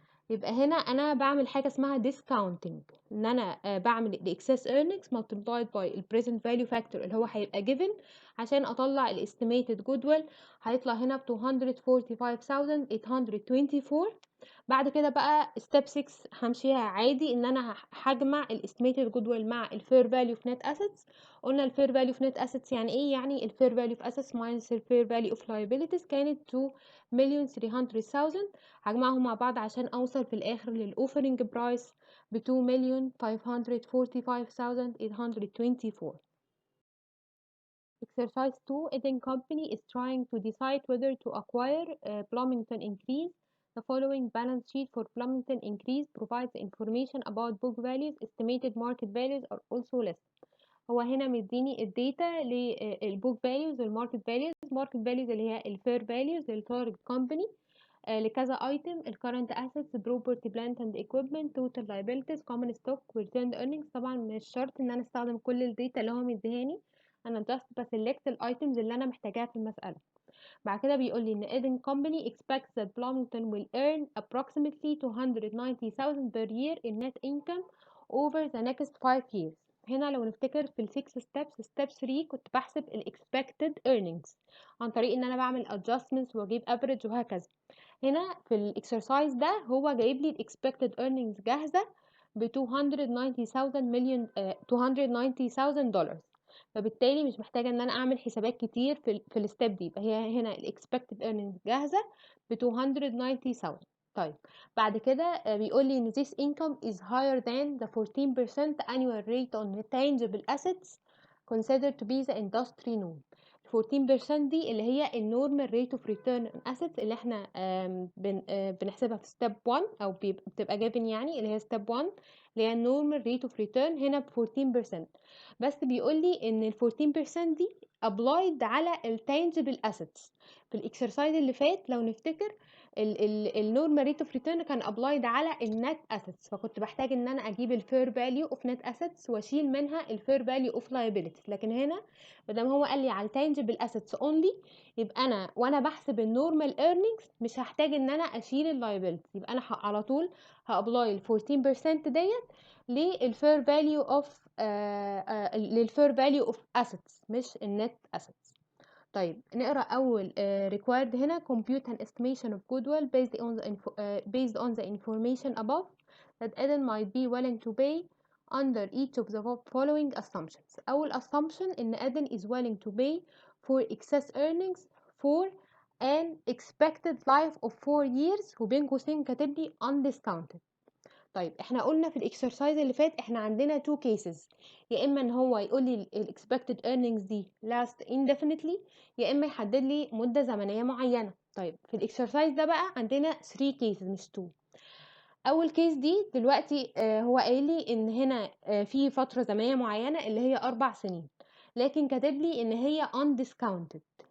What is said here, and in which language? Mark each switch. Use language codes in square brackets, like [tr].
[ar] يبقى هنا انا بعمل حاجه اسمها discounting، ان انا بعمل ال excess earnings multiplied by ال present value factor اللي هو هيبقى given عشان اطلع ال estimated goodwill. هيطلع هنا ب 245,824. بعد كده بقى step 6 همشيها عادي، ان انا هجمع ال estimated goodwill مع ال fair value of net assets. [en] قلنا ال fair value of net assets [ar] يعني ايه؟ [en] يعني ال fair value of assets minus ال fair value of liabilities كانت 2,300,000. [ar] هجمعهم مع بعض عشان اوصل في الاخر للاوفرنج برايس ب 2,545,824. [en] Exercise 2. Eden Company is trying to decide whether to acquire Bloomington Increase. The following balance sheet for Bloomington Increase provides information about book values. Estimated market values are also listed. [ar] هو هنا مديني الداتا للبوك فاليوز والماركت فاليوز. الماركت فاليوز اللي هي الفير فاليوز للتارجت كومباني لكذا ايتم: الكرنت اسيتس، بروبرتي، بلانت اند ايكويبمنت، توتال لايبيلتيز، كومن ستوك، وريتيرند ايرنينجز. طبعا مش شرط ان انا استخدم كل الداتا اللي هو مديهاني، انا جاست بسلكت الايتمز اللي انا محتاجاها في المساله. بعد كده بيقول لي ان [en] Eden Company expects that Bloomington will earn approximately 290,000 per year in net income over the next 5 years. [ar] هنا لو نفتكر في ال 6 steps، step 3 كنت بحسب ال expected earnings عن طريق ان انا بعمل adjustments واجيب average وهكذا. هنا في الاكسرسايز ده هو جايب لي expected earnings جاهزة ب 290,000 دولار. فبالتالي مش محتاجة ان انا اعمل حسابات كتير في الستيب دي. يبقى هي هنا expected earnings جاهزة ب 290,000. طيب بعد كده بيقول لي ان [en] this income is higher than the 14% annual rate on tangible assets considered to be the industry norm. [ar] 14% دي اللي هي النورمال ريت اوف ريتيرن اون اسيتس اللي احنا بنحسبها في ستيب 1 او بتبقى جابن، يعني اللي هي ستيب 1 اللي هي النورمال ريت اوف ريتيرن هنا ب 14%. بس بيقول لي ان ال 14% دي ابلايد على التانجبل اسيتس. في الاكسرسايز اللي فات لو نفتكر النورمال ريت اوف ريتيرن كان ابلايد على النت اسيتس، فكنت بحتاج ان انا اجيب الفير فاليو اوف نت اسيتس واشيل منها الفير فاليو اوف لايبيليتيز. لكن هنا مادام هو قال لي على التانجبل اسيتس اونلي، يبقى انا وانا بحسب النورمال ايرنينجز مش هحتاج ان انا اشيل اللايبيليتيز، يبقى انا على طول هابلاي ال 14% ديت للفير فاليو اوف للفير فاليو اوف اسيتس مش النت اسيتس. طيب نقرا اول [en] required هنا: compute an estimation of goodwill based on the information above that Eden might be willing to pay under each of the following assumptions. أول assumption إن Eden is willing to pay for excess earnings for an expected life of 4 years [ar] وبين قوسين كاتب لي [en] undiscounted. [ar] طيب احنا قلنا في الاكسرسايز اللي فات احنا عندنا two cases: يا اما ان هو يقول لي ال expected earnings دي last indefinitely، يا اما يحدد لي مدة زمنية معينة. طيب في الاكسرسايز ده بقى عندنا 3 cases مش 2. اول كيس دي دلوقتي هو قايل لي ان هنا في فترة زمنية معينة اللي هي 4 سنين، لكن كاتب لي ان هي undiscounted.